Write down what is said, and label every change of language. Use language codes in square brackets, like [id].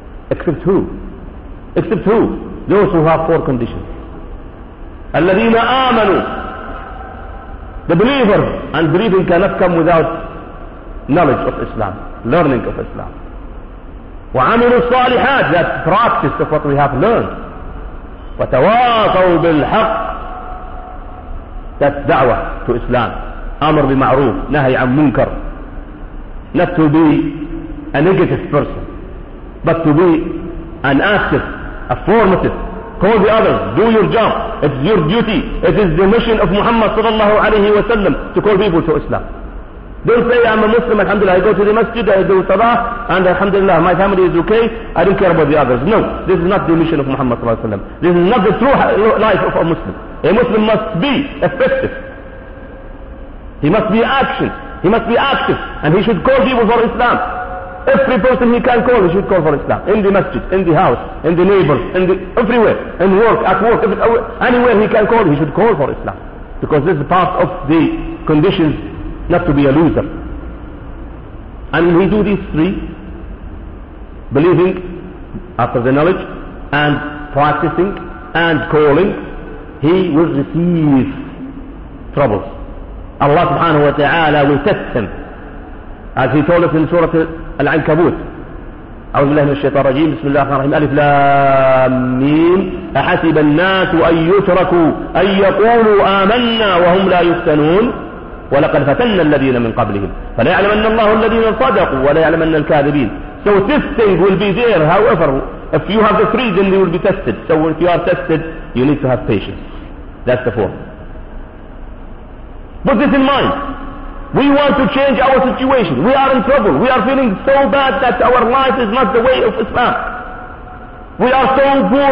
[en] Except who? Except who? Those who have four conditions. [ar] الذين آمنوا. [en] The believer and believing cannot come without knowledge of Islam, learning of Islam. [ar] وعملوا الصالحات, [en] that practice of what we have learned. [ar] وتواصوا بالحق, that دعوة to Islam, أمر بمعروف نهي عن منكر. [en] Not to be a negative person, but to be an active, affirmative. Call the others, do your job, it's your duty, it is the mission of Muhammad sallallahu alayhi wa sallam to call people to Islam. Don't say I'm a Muslim, alhamdulillah, I go to the masjid, I do salah, and alhamdulillah, my family is okay, I don't care about the others. No, this is not the mission of Muhammad sallallahu alayhi wa sallam. This is not the true life of a Muslim. A Muslim must be effective. He must be action. He must be active, and he should call people for Islam. Every person he can call, he should call for Islam. In the masjid, in the house, in the neighbors, in the everywhere, in work, at work, anywhere he can call, he should call for Islam. Because this is part of the conditions not to be a loser. And we do these three, believing after the knowledge, and practicing, and calling, he will receive troubles. Allah subhanahu wa ta'ala will test him. As he told us in Surah [ar] العنكبوت, أعوذ بالله من الشيطان الرجيم, بسم الله الرحمن الرحيم, ألف لام ميم, أحسب الناس أن يتركوا أن يقولوا آمنا وهم لا يفتنون, ولقد فتنا الذين من قبلهم فليعلمن الله الذين صدقوا وليعلمن الكاذبين. [en] So testing will be there, however, if you have the freedom you will be tested. So if you are tested, you need to have patience. That's the form. Put this in mind. We want to change our situation. We are in trouble. We are feeling so bad that our life is not the way of Islam. We are so poor.